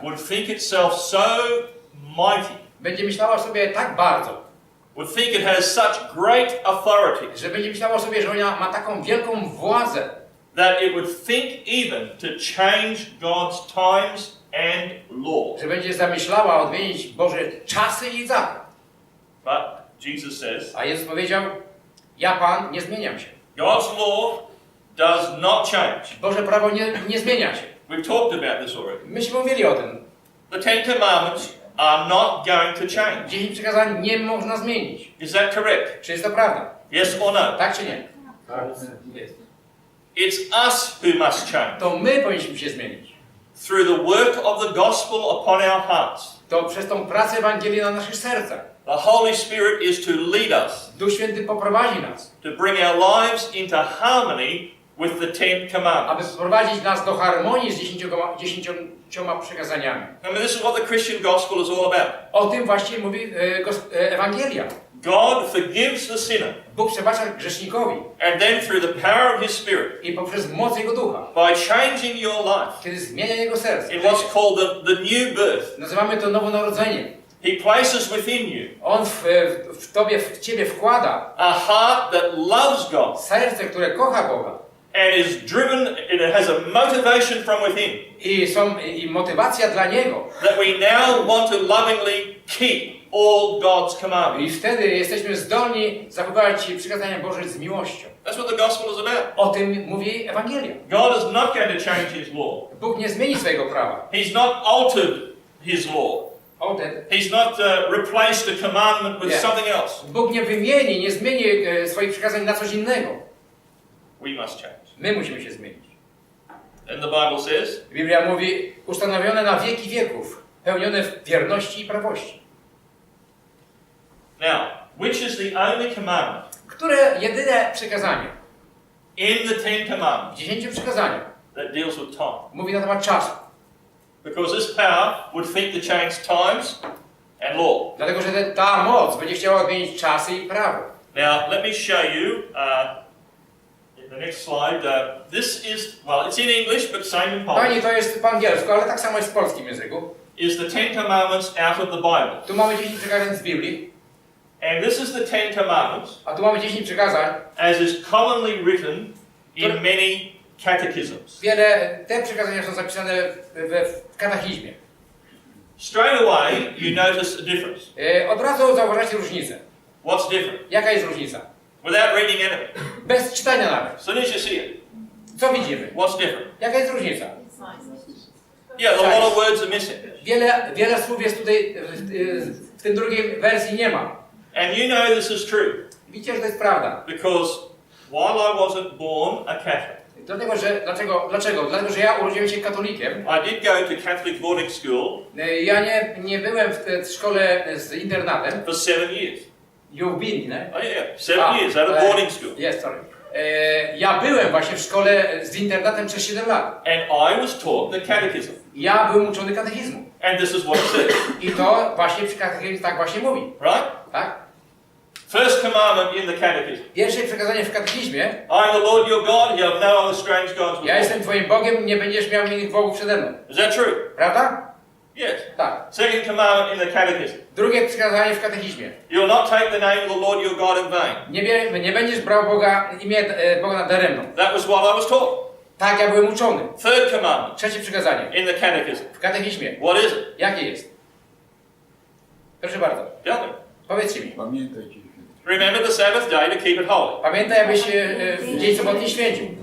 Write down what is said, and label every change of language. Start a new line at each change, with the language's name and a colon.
English: would think itself so mighty,
Polish: będzie myślała sobie tak bardzo,
English: would think it has such great authority,
Polish: że będzie myślała sobie, że ona ma taką wielką władzę,
English: that it would think even to change God's times and laws.
Polish: że będzie zamyślała odmienić Boże czasy i zakon.
English: But Jesus says,
Polish: A Jezus powiedział, ja Pan nie zmieniam się.
English: God's law does not change.
Polish: Boże prawo nie zmienia się.
English: We've talked about this already.
Polish: Myśmy mówili o tym.
English: The Ten Commandments are not going to change.
Polish: 10 przykazań nie można zmienić.
English: Is that correct?
Polish: Czy jest to prawda?
English: Yes or no?
Polish: Tak czy nie? Jest.
English: It's us who must change.
Polish: To my powinniśmy się zmienić.
English: Through the work of the gospel upon our hearts.
Polish: To przez tą pracę Ewangelii na naszych sercach.
English: The Holy Spirit is to lead us,
Polish: Duch Święty poprowadzi nas,
English: to bring our lives into harmony with the Ten
Polish: aby
English: Commandments.
Polish: wprowadzić nas do harmonii z 10 przykazaniami.
English: I mean, this is what the Christian gospel is all about.
Polish: O tym właśnie mówi Ewangelia.
English: God forgives the sinner,
Polish: Bóg przebacza grzesznikowi
English: and then through the power of His Spirit,
Polish: i poprzez moc Jego Ducha,
English: by changing your life
Polish: kiedy zmienia Jego serce.
English: in what's called the new birth,
Polish: Nazywamy to nowonarodzeniem.
English: He places within you
Polish: On w Ciebie wkłada
English: a heart that loves God
Polish: serce, które kocha Boga.
English: and is driven, it has a motivation from within
Polish: I motywacja dla Niego.
English: that we now want to lovingly keep all God's commandments.
Polish: I wtedy jesteśmy zdolni zachowywać przykazania Boże z miłością.
English: That's what the gospel is about.
Polish: O tym mówi Ewangelia.
English: God is not going to change His law.
Polish: Bóg nie zmieni swojego prawa.
English: He's not altered His law. He's not replaced a commandment with something else.
Polish: Bóg nie wymieni, nie zmieni swoich przykazań na coś innego.
English: We must change.
Polish: My musimy się zmienić.
English: And the Bible says,
Polish: Biblia mówi, ustanowione na wieki wieków, pełnione w wierności i prawości.
English: now, which is the only commandment
Polish: Które jedyne przykazanie
English: in the Ten
Polish: w
English: Commandments
Polish: 10 przykazaniach
English: that deals with time?
Polish: mówi na temat czasu.
English: Because this power would think to change times and law.
Polish: Dlatego, że ta moc będzie chciała odmienić czasy i prawo.
English: Now, let me show you in the next slide. This is, well, it's in English, but same in Polish.
Polish: Pani, to jest po angielsku, ale tak samo jest w polskim języku.
English: Is the Ten Commandments out of the Bible.
Polish: Tu mamy 10 przykazań z Biblii,
English: And this is the Ten Commandments
Polish: a tu mamy 10 przykazań.
English: as is commonly written in many catechisms.
Polish: Te przykazania są zapisane w katechizmie.
English: Straight away, you notice a difference.
Polish: Od razu zauważacie różnicę.
English: What's different?
Polish: Jaka jest różnica?
English: Without reading anything.
Polish: Bez czytania nawet.
English: As soon as you see it,
Polish: Co widzimy?
English: what's different?
Polish: Jaka jest różnica?
English: Yeah, a lot of words are missing.
Polish: Wiele słów jest tutaj, w tym drugiej wersji nie ma.
English: And you know this is true
Polish: Widzicie, że to jest prawda.
English: because while I wasn't born a Catholic,
Polish: Dlatego, że, dlaczego? Dlatego, że ja urodziłem się katolikiem.
English: I did go to Catholic boarding school
Polish: Ja nie byłem w szkole z internatem.
English: for 7 years. You've been,
Polish: nie?
English: Oh yeah, 7 years at a boarding school. Yes, sorry.
Polish: Ja byłem właśnie w szkole z internatem przez 7 lat.
English: And I was taught the catechism.
Polish: Ja byłem uczony katechizmu.
English: And this is what it says.
Polish: I to właśnie przy katechizmie tak właśnie mówi.
English: Right?
Polish: Tak?
English: First commandment in the catechism.
Polish: Pierwsze przekazanie w katechizmie.
English: I am the Lord your God, you have no other strange gods before.
Polish: Ja jestem twoim Bogiem, nie będziesz miał innych bogów przede mną.
English: Is that true?
Polish: Prawda?
English: Yes.
Polish: Tak.
English: Second commandment in the catechism.
Polish: Drugie przekazanie w katechizmie.
English: You will not take the name of the Lord your God in vain.
Polish: Nie będziesz brał imię Boga nadaremno.
English: That was what I was taught.
Polish: Tak, ja byłem uczony.
English: Third commandment
Polish: Trzecie przekazanie.
English: in the catechism.
Polish: W katechizmie.
English: What is it?
Polish: Jakie jest? Proszę bardzo.
English: Tell me.
Polish: Powiedzcie mi. Pamiętajcie.
English: Remember the Sabbath day to keep it holy.
Polish: Pamiętaj, abyś dzień sobotni święcił.